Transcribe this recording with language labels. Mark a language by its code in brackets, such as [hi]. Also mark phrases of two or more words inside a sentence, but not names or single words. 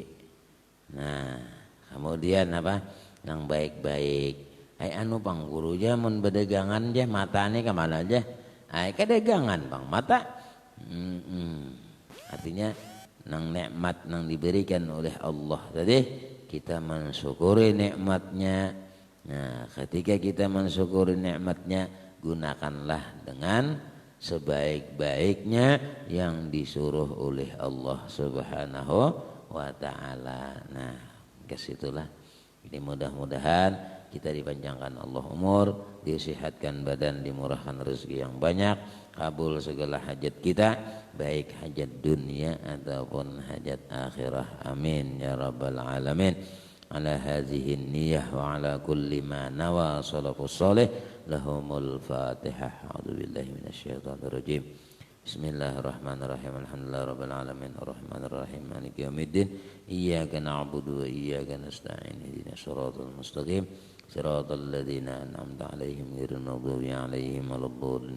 [id] Nah, kemudian yang baik-baik. [bjn] Anu pang guru aja mun bedagangan aja mata ini kemana aja? Kedagangan bang mata. [id] Artinya nang nikmat nang diberikan oleh Allah tadi kita mensyukuri nikmatnya. Nah, ketika kita mensyukuri nikmatnya, gunakanlah dengan sebaik-baiknya yang disuruh oleh Allah [ar] سبحانه وتعالى. [id] Nah, kesitulah. Jadi mudah-mudahan kita dipanjangkan Allah umur, disehatkan badan, dimurahkan rezeki yang banyak, kabul segala hajat kita, baik hajat dunia ataupun hajat akhirah. [ar] آمين يا رب العالمين. على هذه النية وعلى كل ما نوى السلف الصالح لهم الفاتحة. أعوذ بالله من الشيطان الرجيم. بسم الله الرحمن الرحيم. الحمد لله رب العالمين الرحمن الرحيم مالك يوم الدين. إياك نعبد وإياك نستعين. اهدنا الصراط المستقيم. صراط الذين أنعمت عليهم غير المغضوب عليهم ولا الضالين.